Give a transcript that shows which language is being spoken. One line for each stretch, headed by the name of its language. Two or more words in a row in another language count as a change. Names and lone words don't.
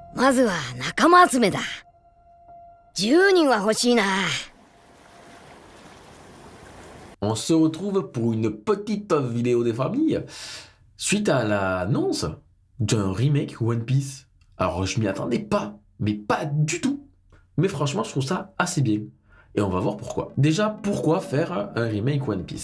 Japanese: まずは仲間集めだ。10人は欲しいな。
French: On se retrouve pour une petite vidéo des familles suite à l'annonce d'un remake One Piece. Alors je m'y attendais pas, mais pas du tout. Mais franchement, je trouve ça assez bien. Et on va voir pourquoi. Déjà, pourquoi faire un remake One Piece?